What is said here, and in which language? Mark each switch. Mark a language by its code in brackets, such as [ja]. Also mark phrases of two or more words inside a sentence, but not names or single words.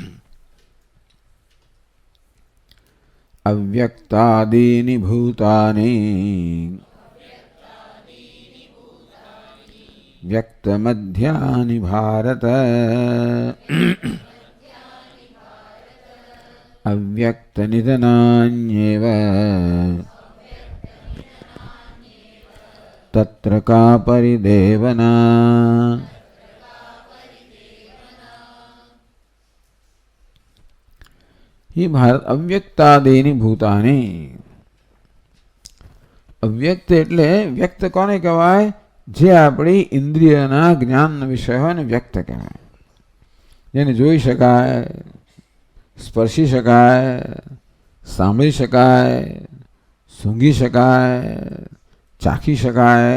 [sa] अव्यक्तादीनि भूतानि व्यक्तमध्यानि भारत अव्यक्तनिधनान्येव तत्र का परिदेवना. ही भारत अव्यक्तादेनी भूतानी. [gu] अव्यक्त એટલે વ્યક્ત કોને કહેવાય? જે આપણી ઇન્દ્રિયના જ્ઞાનનો વિષય હોય ને વ્યક્ત કહેવાય. જેને જોઈ શકાય, સ્પર્શી શકાય, સાંભળી શકાય, સૂંઘી શકાય, ચાખી શકાય.